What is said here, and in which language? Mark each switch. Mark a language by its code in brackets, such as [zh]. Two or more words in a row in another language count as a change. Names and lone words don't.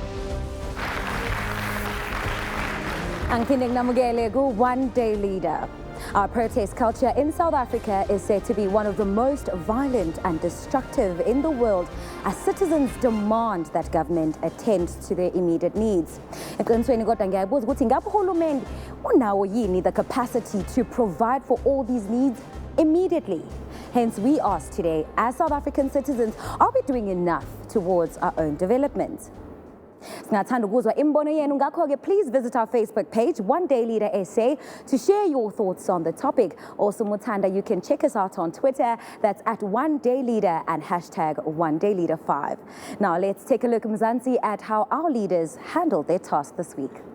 [en] Ang kinig na One Day Leader. Our protest culture in South Africa is said to be one of the most violent and destructive in the world as citizens demand that government attend to their immediate needs. [zu] Eqinisweni kodwa ngiyabuza ukuthi ngabe uhulumende unawo yini [en] the capacity to provide for all these needs immediately? Hence, we ask today, as South African citizens, are we doing enough towards our own development? [zu] Singathanda ukuzwa imbono yenu, ngakho-ke [en] please visit our Facebook page, One Day Leader SA, to share your thoughts on the topic. Also, Muthanda, you can check us out on Twitter. That's at One Day Leader and hashtag One Day Leader 5. Now, let's take a look, Mzansi, at how our leaders handled their task this week.